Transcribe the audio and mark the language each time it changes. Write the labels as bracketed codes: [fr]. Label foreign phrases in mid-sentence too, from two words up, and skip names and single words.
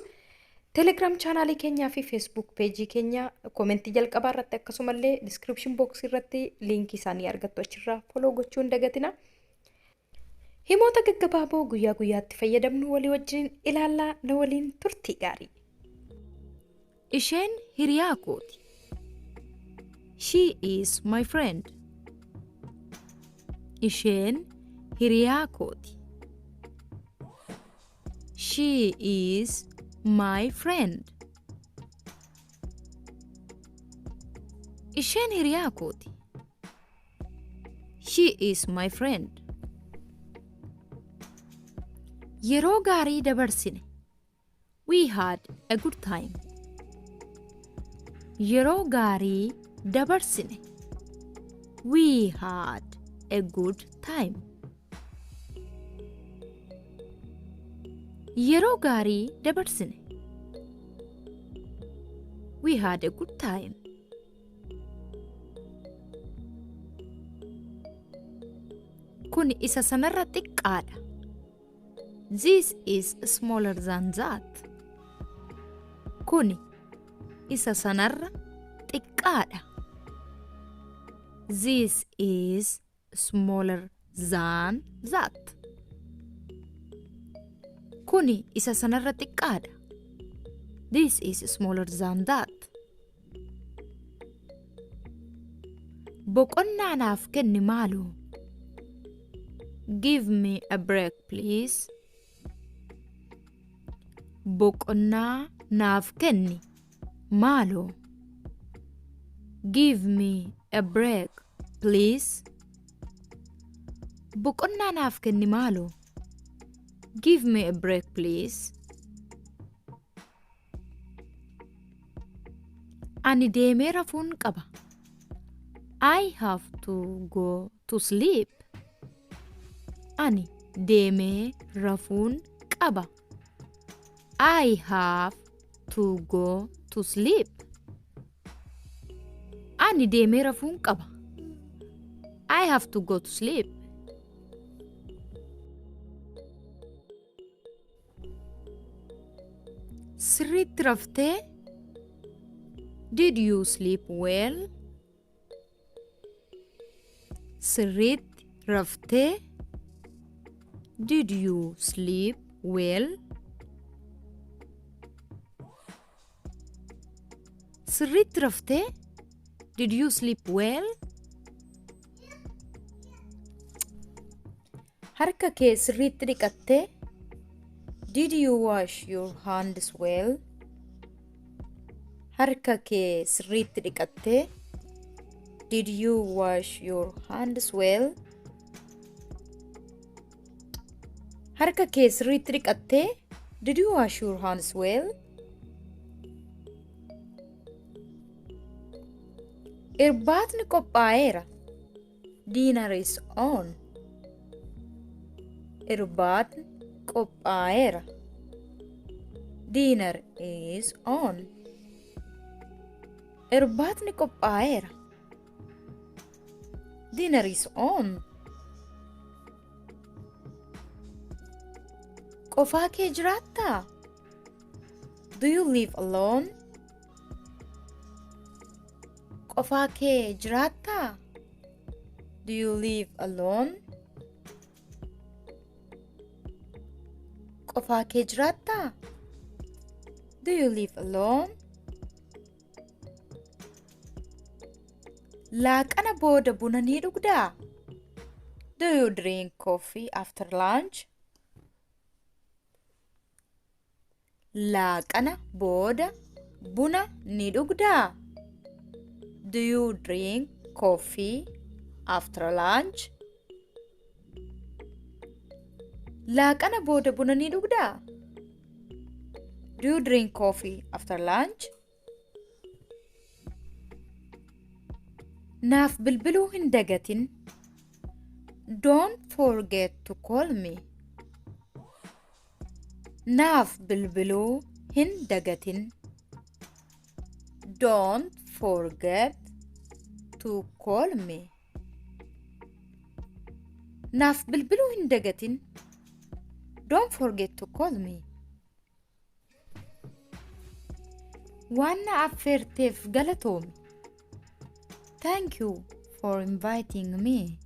[om] Telegram chaanaalii keenyaa fi Facebook page keenya koomentii jalqabaa irratti akkasumallee [en] description box [om] irratti liinkii isaanii argattu achirraa follow gochuu hin dagatina. Himoota gaggabaaboo guyyaa guyyaatti fayyadamnu walii wajjin ilaallaa na waliin turtii gaarii. Isheen hiriyaa kooti. [en] She is my friend. [om] Isheen hiriyaa kooti. [en] She is my friend. [om] Isheen hiriyaa kooti. [en] She is my friend. [om] Yeroo gaarii dabarsine. [en] We had a good time. [om] Yeroo gaarii dabarsine. [en] We had a good time. [om] Yeroo gaarii dabarsine. [en] We had a good time. [om] Kun isa sanarra xiqqaadha. [en] This is smaller than that. [om] Kun isa sanarra xiqqaadha. [en] This is smaller than that. [om] Kuni isa sanarra xiqqaadha. [en] This is smaller than that. [om] Boqonnaa naaf kenni maaloo. [en] Give me a break, please. [om] Boqonnaa naaf kenni maaloo. [en] Give me a break, please. [om] Boqonnaa naaf kenni maaloo. [en] Give me a break, please. [om] Ani deemee rafuun qaba. [en] I have to go to sleep. [om] Ani deemee rafuun qaba. [en] I have to go to sleep. [om] Ani deemee rafuun qaba. [en] I have to go to sleep. [om] Sirriitti raftee? [en] Did you sleep well? [om] Sirriitti raftee? [en] Did you sleep well? [om] Sirriitti raftee? [en] Did you sleep well? [om] Harka kee sirriitti dhiqattee? [en] Did you wash your hands well? [om] Harka kee sirriitti dhiqattee? [en] Did you wash your hands well? [om] Harka kee sirriitti dhiqattee? [en] Did you wash your hands well? [om] Irbaatni qophaa'eera. [en] Dinner is on. [om] Irbaatni qophaa'eera. [en] Dinner is on. [om] Irbaatni qophaa'eera. [en] Dinner is on. [om] Qofaa kee jiraattaa? [en] Do you live alone? [om] Qofaa kee jiraattaa? [en] Do you live alone? [om] Qofaa kee jiraattaa? [en] Do you live alone? [om] Laaqana booda buna ni dhugdaa? [en] Do you drink coffee after lunch? [om] Laaqana booda buna ni dhugdaa? [en] Do you drink coffee after lunch? [om] Laaqana booda buna ni dhugdaa? [en] Do you drink coffee after lunch? [om] Naaf bilbiluu hin dagatin. [en] Don't forget to call me. [om] Naaf bilbiluu hin dagatin. [en] Don't forget to call me. [om] Naaf bilbiluu hin dagatin. [en] Don't forget to call me. [om] Waan na affeerteef galatoomi. [en] Thank you for inviting me.